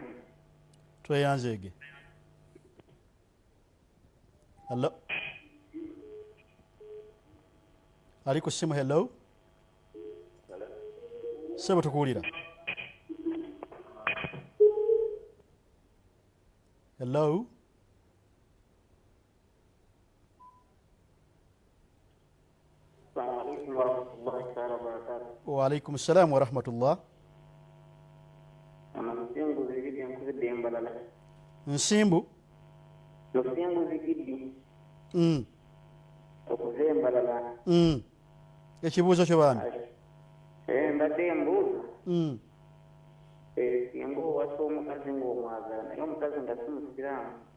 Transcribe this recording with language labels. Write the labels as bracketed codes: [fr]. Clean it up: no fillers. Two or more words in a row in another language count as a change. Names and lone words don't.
[lg] Tweyanzege. Hello? Ali ku simu. Hello? Sebo tukuwulira. Hello? [ar] وعليكم السلام ورحمة الله. [lg] Nsimbu? Ekibuuzo kyo baami? Mbadde mbuuza. Singa owasa omukazi ng'omwagala naye omukazi nga si musiraamu.